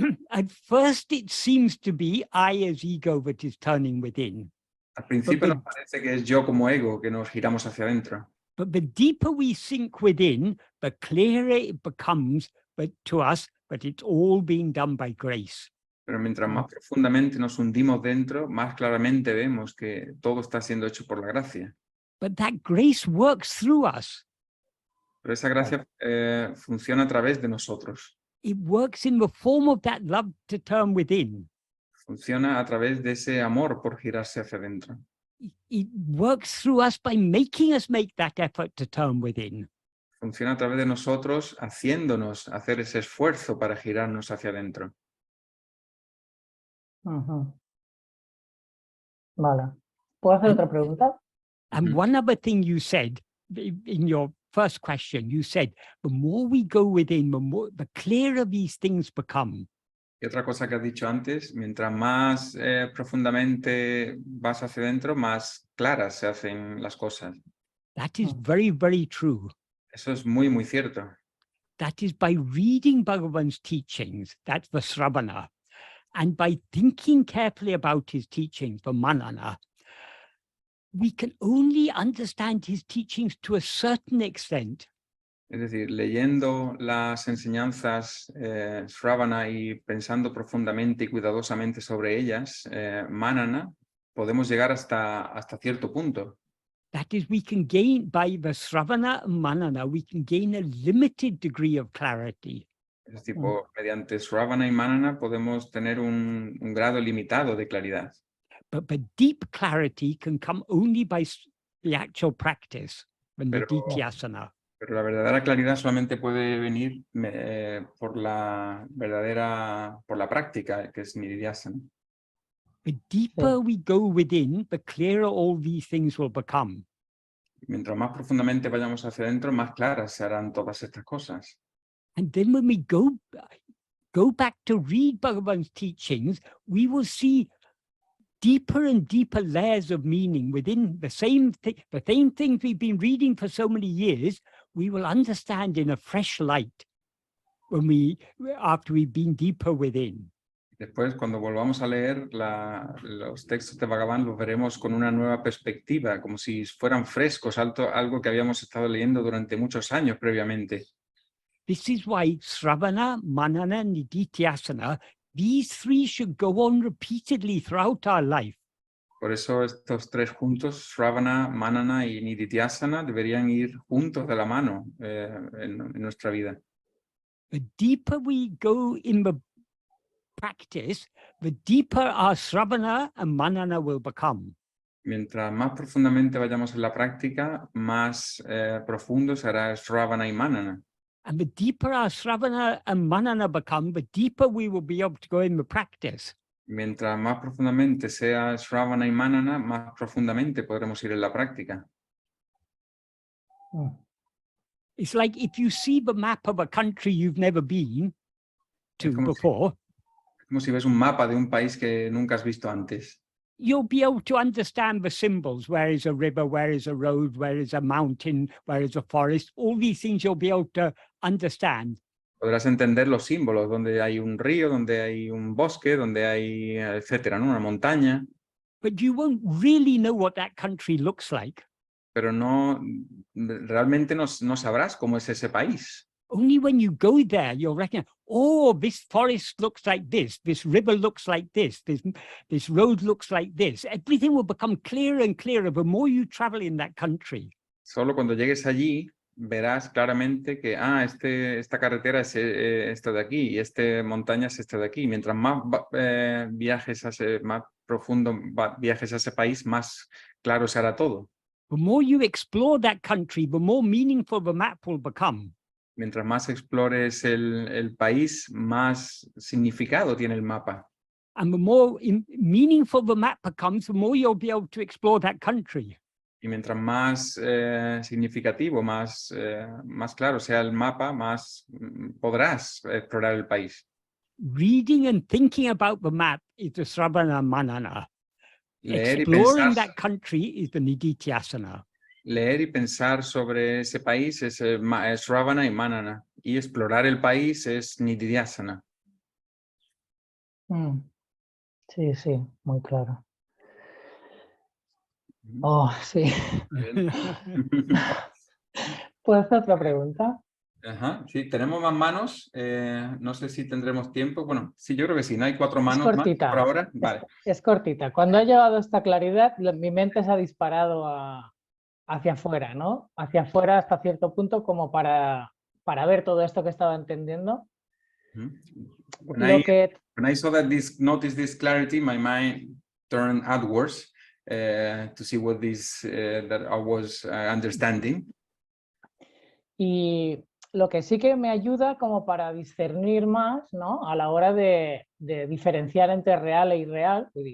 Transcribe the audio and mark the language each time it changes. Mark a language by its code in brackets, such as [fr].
[en] At first, it seems to be I as ego that is turning within. [es] al principio [en] But [es] nos parece que es yo como ego que nos giramos hacia adentro. [en] But the deeper we sink within, the clearer it becomes to us that it's all being done by grace. [es] Pero mientras más profundamente nos hundimos dentro, más claramente vemos que todo está siendo hecho por la gracia. [en] But that grace works through us. [es] Pero esa gracia funciona a través de nosotros. [en] It works in the form of that love to turn within. [es] Funciona a través de ese amor por girarse hacia adentro. [en] It works through us by making us make that effort to turn within. [es] Funciona a través de nosotros haciéndonos hacer ese esfuerzo para girarnos hacia adentro. Vale. ¿Puedo hacer otra pregunta? [en] And one other thing you said in your first question, you said, the more we go within, the clearer these things become. [es] Y otra cosa que has dicho antes, mientras más profundamente vas hacia adentro, más claras se hacen las cosas. [en] That is very, very true. [es] Eso es muy, muy cierto. [en] That is by reading Bhagavan's teachings, that's the Sravana, and by thinking carefully about his teachings, the Manana, we can only understand his teachings to a certain extent. [es] Es decir, leyendo las enseñanzas Sravana y pensando profundamente y cuidadosamente sobre ellas, Manana, podemos llegar hasta cierto punto. [en] That is, we can gain, by the Sravana and Manana, we can gain a limited degree of clarity. [es] Es tipo, mediante Sravana y Manana podemos tener un grado limitado de claridad. [en] But deep clarity can come only by the actual practice, the nididhyasana. [es] Pero la verdadera claridad solamente puede venir por la práctica, que es nididhyasana. [en] The deeper we go within, the clearer all these things will become. [es] Mientras más profundamente vayamos hacia adentro, más claras se harán todas estas cosas. [en] And then when we go back to read Bhagavan's teachings, we will see deeper and deeper layers of meaning within the same things we've been reading for so many years. We will understand in a fresh light after we've been deeper within. [es] Después, cuando volvamos a leer los textos de Bhagavan, los veremos con una nueva perspectiva, como si fueran frescos, algo que habíamos estado leyendo durante muchos años previamente. [en] This is why Sravana, Manana, Nididhyasana, these three should go on repeatedly throughout our life. [es] Por eso estos tres juntos, Sravana, Manana y Nididhyasana, deberían ir juntos de la mano en nuestra vida. [en] The deeper we go in the practice, the deeper our Sravana and Manana will become. [es] Mientras más profundamente vayamos en la práctica, más profundo será Sravana y Manana. [en] And the deeper our Sravana and Manana become, the deeper we will be able to go in the practice. [es] Mientras más profundamente sea Sravana y Manana, más profundamente podremos ir en la práctica. [en] It's like if you see the map of a country you've never been to before, [es] como si ves un mapa de un país que nunca has visto antes. [en] You'll be able to understand the symbols. Where is a river? Where is a road? Where is a mountain? Where is a forest? All these things you'll be able to understand. [es] Podrás entender los símbolos, donde hay un río, donde hay un bosque, donde hay, etcétera, ¿no? Una montaña. [en] But you won't really know what that country looks like. [es] Pero realmente no sabrás cómo es ese país. [en] Only when you go there, you'll recognize, oh, this forest looks like this river looks like this road looks like this. Everything will become clearer and clearer the more you travel in that country. [es] Solo cuando llegues allí verás claramente que, esta carretera es esta de aquí y esta montaña es esta de aquí. Mientras más viajes más profundo viajes a ese país, más claro se hará todo. [en] The more you explore that country, the more meaningful the map will become. [es] Mientras más explores el país, más significado tiene el mapa. [en] And the more meaningful the map becomes, the more you'll be able to explore that country. [es] Y mientras más significativo, más claro sea el mapa, más podrás explorar el país. [en] Reading and thinking about the map is the Sravana Manana. [es] Leer y [en] Exploring [es] pensar, [en] that country is the Nididhyasana. [es] leer y pensar sobre ese país es Sravana y Manana. Y explorar el país es Nididhyasana. Sí, sí, muy claro. Oh, sí. ¿Puedo hacer otra pregunta? Ajá, sí, tenemos más manos. No sé si tendremos tiempo. Bueno, sí, yo creo que sí. No hay 4 manos más cortita. por ahora. Vale. Es cortita. Cuando ha llegado esta claridad, mi mente se ha disparado hacia afuera, ¿no? Hacia afuera hasta cierto punto como para ver todo esto que estaba entendiendo. [en] When I saw that noticed this clarity, my mind turned outwards to see what that I was understanding. [es] Y lo que sí que me ayuda como para discernir más, ¿no? A la hora de diferenciar entre real e irreal.